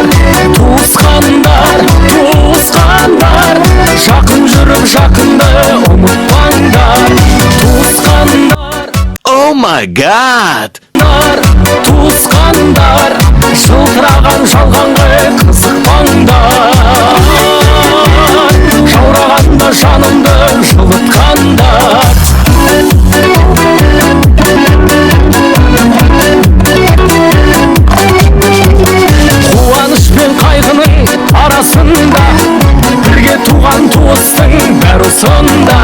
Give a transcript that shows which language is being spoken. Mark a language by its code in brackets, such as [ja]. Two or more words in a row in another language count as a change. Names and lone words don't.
[kk] Туысқандар, туысқандар, жақын жүріп жақынды ұмытпаңдар. Туысқандар, [en] Oh my god! [kk] туысқандар, жылтыраған жалғанға қызықпаңдар. Жаурағанда жанымды жылытқандар. Арасында бірге туған туыстың бәрі осында.